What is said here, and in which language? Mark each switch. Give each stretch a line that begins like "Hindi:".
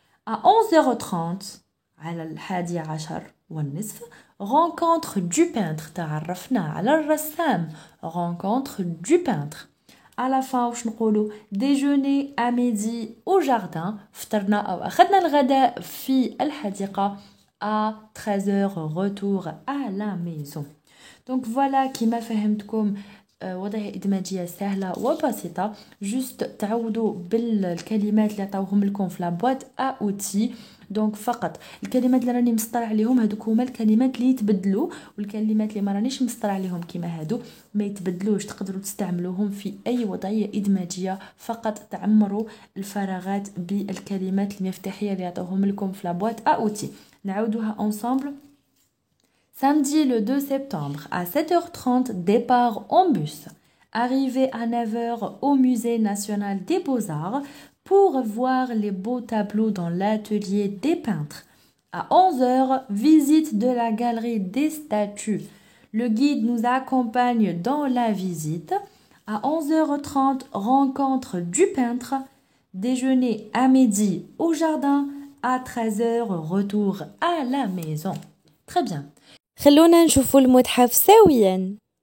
French: à 11h30 على 11:30 rencontre du peintre،
Arabic: تعرفنا على الرسام.
French: rencontre du peintre. à la fin
Arabic: واش نقولوا
French: déjeuner à midi au jardin،
Arabic: فطرنا أو أخذنا الغداء في الحديقة.
French: à 13h retour à la maison. donc voilà
Arabic: كيما فهمتكم وضعية إدماجية سهلة وبسيطة. جست تعودوا بالكلمات اللي عطاوهم لكم في لابواط أوتي. دونك فقط الكلمات اللي راني مسطر عليهم هذوك هما الكلمات اللي يتبدلوا، والكلمات اللي ما رانيش مسطر عليهم كيما هادو ما يتبدلوش، تقدروا تستعملوهم في اي وضعيه ادماجيه. فقط تعمروا الفراغات بالكلمات المفتاحيه اللي عطاوهم لكم في لابواط اوتي. نعاودوها ensemble.
French: Samedi le 2 septembre à 7h30, départ en bus. Arrivée à 9h au Musée national des beaux-arts pour voir les beaux tableaux dans l'atelier des peintres. À 11h, visite de la galerie des statues. Le guide nous accompagne dans la visite. À 11h30, rencontre du peintre. Déjeuner à midi au jardin. À 13h, retour à la maison. Très bien.
Arabic: خلونا نشوفوا المتحف سويا.